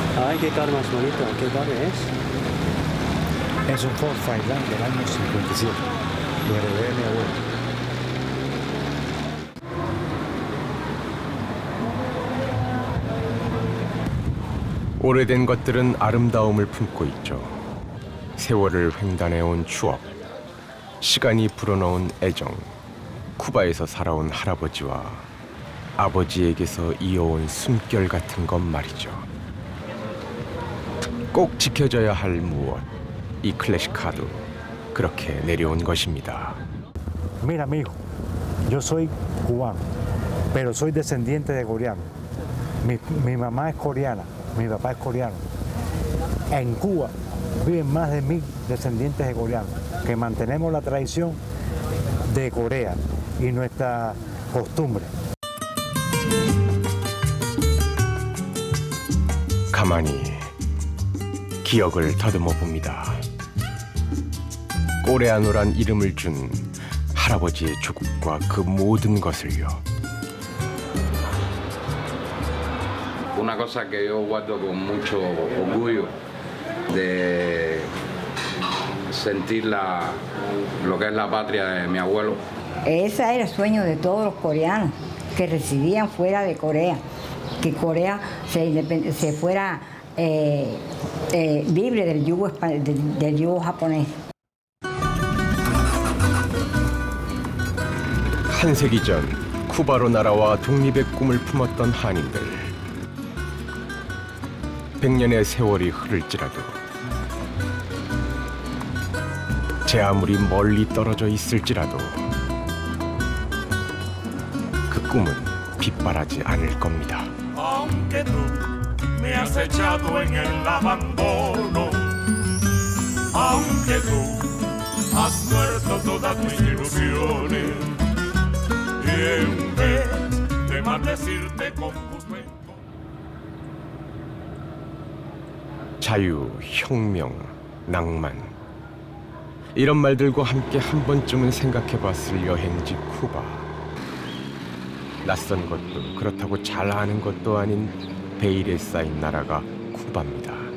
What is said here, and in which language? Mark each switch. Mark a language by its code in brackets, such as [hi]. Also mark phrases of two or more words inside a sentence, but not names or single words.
[es] Ay, qué carro más bonito. ¿Qué carro es? Es un Ford Fireland del año 57. Lo heredé de mi abuelo. [ko] 오래된 것들은 아름다움을 품고 있죠. 세월을 횡단해온 추억, 시간이 불어넣은 애정, 쿠바에서 살아온 할아버지와 아버지에게서 이어온 숨결 같은 것 말이죠. 꼭 지켜져야 할 무엇, 이 클래식 카드 그렇게 내려온 것입니다. [es] Mira, amigo, yo soy cubano, pero soy descendiente de coreano. Mi mamá es coreana, mi papá es coreano. En Cuba viven más de 1000 descendientes de coreanos, que mantenemos la tradición de Corea y nuestra costumbre. [ko] 가만히 기억을 더듬어 봅니다. 꼬레아노란 이름을 준 할아버지의 조국과 그 모든 것을요. [es] Una cosa que yo guardo con mucho orgullo de sentir lo que es la patria de mi abuelo. Ese era el sueño de todos los coreanos que residían fuera de Corea, que Corea se fuera libre del yugo japonés. [ko] 한 세기 전 쿠바로 날아와 독립의 꿈을 품었던 한인들. 100년의 세월이 흐를지라도 제 아무리 멀리 떨어져 있을지라도 그 꿈은 빗바라지 않을 겁니다. [es] Aunque tú me has echado en el abandono, aunque tú has muerto todas mis ilusiones, y en vez de maldecirte con tus cuentos. [ko] 자유, 혁명, 낭만 이런 말들과 함께 한 번쯤은 생각해봤을 여행지 쿠바. 낯선 것도 그렇다고 잘 아는 것도 아닌 베일에 쌓인 나라가 쿠바입니다.